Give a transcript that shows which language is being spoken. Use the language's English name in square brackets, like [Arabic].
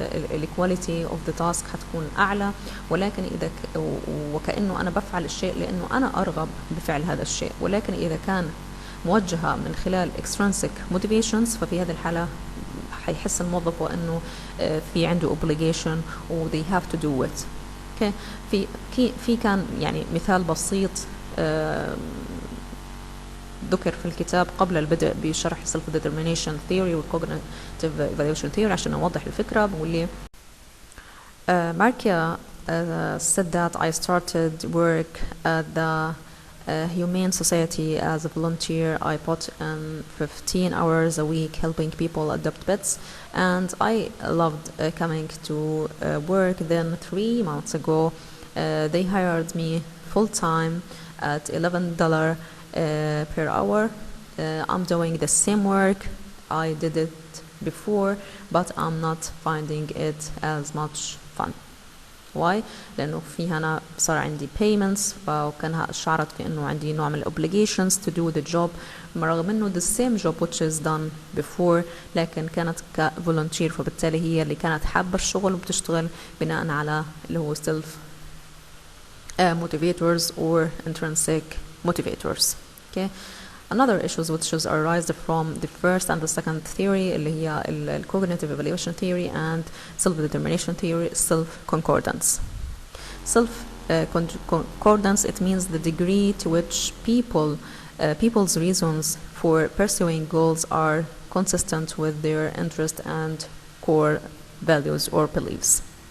[Arabic] الكواليتي اوف ذا تاسك حتكون اعلى ولكن اذا وكانه انا بفعل الشيء لانه انا ارغب بفعل هذا الشيء ولكن اذا كان موجهة من خلال extrinsic motivations ففي هذه الحالة حيحس الموظف وأنه في عنده obligation و [English] they have to do it. okay. [Arabic] في كان يعني مثال بسيط ذكر في الكتاب قبل البدء بشرح self determination theory و cognitive evaluation theory عشان أوضح الفكرة. بقول لي [English] Markia said that I started work at the Humane Society as a volunteer. I put in 15 hours a week helping people adopt pets and I loved coming to work. Then 3 months ago they hired me full-time at $11 per hour. I'm doing the same work I did it before but I'm not finding it as much fun. [Arabic] Why؟ لأنه في هنا صار عندي payments فكان شعرت في إنه عندي نوع من [English] obligations to do the job [Arabic] رغم إنه [English] the same job which is done before [Arabic] لكن كانت كvolunteer فبالتالي هي اللي كانت حابة الشغل وبتشتغل بناء على اللي هو [English] self motivators or intrinsic motivators. Okay. Another issues which is arised from the first and the second theory [Arabic] اللي هي [English] cognitive evaluation theory and self-determination theory self-concordance. Self-concordance it means the degree to which people's reasons for pursuing goals are consistent with their interest and core values or beliefs.